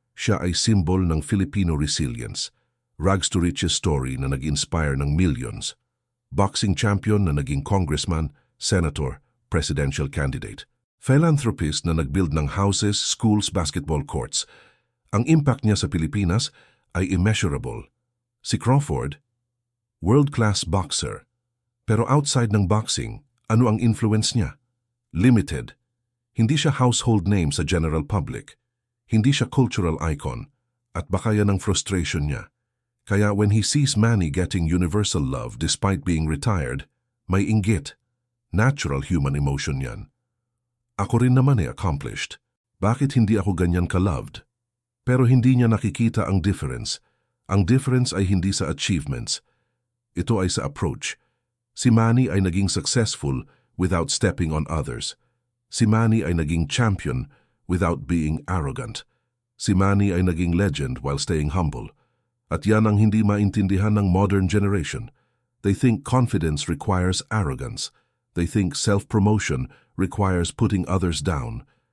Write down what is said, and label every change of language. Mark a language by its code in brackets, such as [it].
[tl] Siya ay symbol ng Filipino resilience, rags to riches story na nag-inspire ng millions, boxing champion na naging congressman, senator, presidential candidate, philanthropist na nag-build ng houses, schools, basketball courts. Ang impact niya sa Pilipinas ay immeasurable. Si Crawford, world-class boxer. Pero outside ng boxing, ano ang influence niya? Limited. Hindi siya household name sa general public. Hindi siya cultural icon. At baka yan ang frustration niya. Kaya when he sees Manny getting universal love despite being retired, may inggit. Natural human emotion yan. Ako rin naman accomplished. Bakit hindi ako ganyan ka-loved? Pero hindi niya nakikita ang difference. Ang difference ay hindi sa achievements. Ito ay sa approach. Si Manny ay naging successful without stepping on others. Si Manny ay naging champion without being arrogant. Si Manny ay naging legend while staying humble. At yan ang hindi maintindihan ng modern generation. [en] They think confidence requires arrogance. They think self-promotion requires putting others down.